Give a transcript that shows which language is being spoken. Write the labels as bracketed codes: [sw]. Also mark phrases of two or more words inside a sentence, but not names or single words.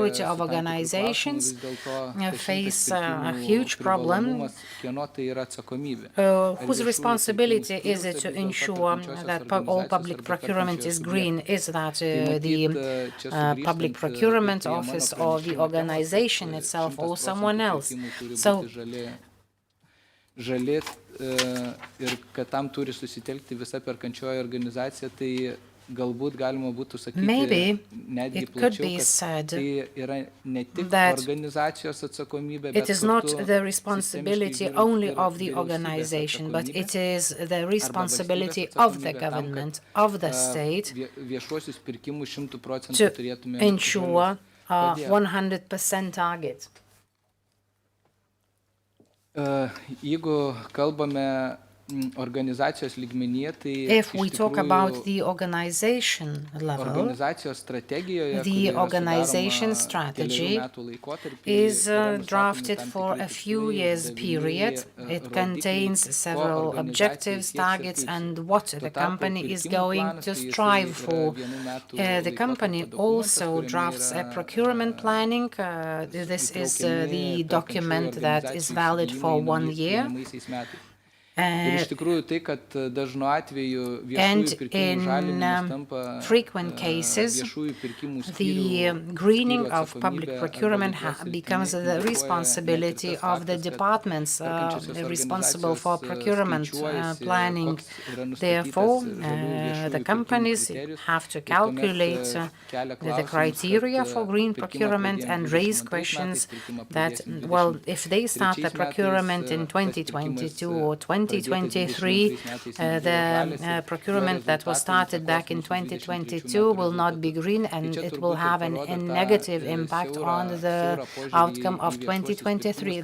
[en] Majority of organizations face a huge such problem, whose responsibility is it to ensure that all public procurement is green? Is that the public procurement office or the organization itself or someone else? So [lt] žali ir kad tam turi susitelkti visa perkančioji organizacija, tai galbūt galima būtų sakyti netgi plačiau, kad tai yra ne tik organizacijos atsakomybė, bet [en] it is not the responsibility only of the organization, but it is the responsibility of the government, of the state, [lt] viešuosius pirkimus 100% [en] to [lt] turėtume [en] ensure a 100% target. [lt] Jeigu kalbame organizacijos lygmenyje, tai [en] if we talk about the organization level, [lt] organizacijos strategijoje, [en] the organization strategy is drafted for a few years period. It contains several objectives, targets, and what the company is going to strive for. The company also drafts a procurement planning. This is the document that is valid for 1 year. [lt] Ir iš tikrųjų tai, kad dažnu atveju viešųjų pirkimų žalinimas tampa viešųjų pirkimų [en] the greening of public procurement becomes the responsibility of the departments responsible for procurement planning. Therefore, the companies have to calculate the criteria for green procurement and raise questions that, well, if they start the procurement in 2022 or 2023, the procurement that was started back in 2022 will not be green, and it will have a negative impact on the outcome of 2023.